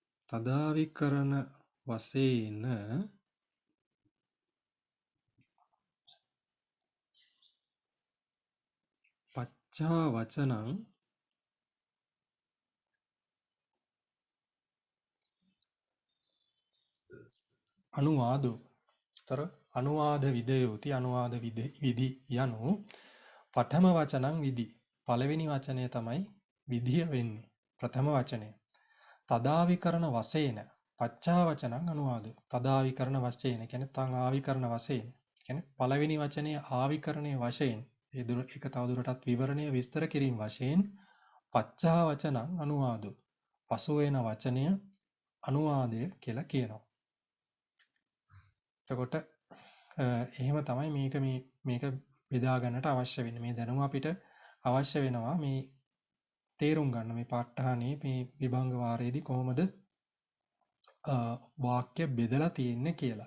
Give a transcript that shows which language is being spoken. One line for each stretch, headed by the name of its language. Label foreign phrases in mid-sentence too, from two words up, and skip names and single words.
Pali: තදාවිකරණ වශයෙන් පච්චා වචනං අනුවාදෝ. තර අනුවාද විදයෝති
Sinhala: අනුවාද විදි යනු
Pali: පඨම වචනං විදි.
Sinhala: පළවෙනි වචනය තමයි විදිය වෙන්නේ. ප්‍රථම වචනය.
Pali: තදාවිකරණ වශයෙන් පච්චා වචනං අනුවාදෝ.
Sinhala: තදාවිකරණ වශයෙන් කියන්නේ
Pali: තං ආවිකරණ
Sinhala: වශයෙන්. කියන්නේ පළවෙනි වචනේ ආවිකරණයේ වශයෙන් ඒ දුර එක තවදුරටත් විවරණය විස්තර කිරීම වශයෙන්
Pali: පච්චා වචනං අනුවාදෝ.
Sinhala: පසු වෙන වචනය අනුවාදය කියලා කියනවා. එතකොට එහෙම තමයි මේක බෙදා ගන්නට අවශ්‍ය වෙන්නේ. මේ දැනුම අපිට අවශ්‍ය වෙනවා මේ තේරුම් ගන්න මේ ප ဋ ාණේ මේ විභංග වාරයේදී කොහොමද වාක්‍ය බෙදලා තියෙන්නේ කියලා.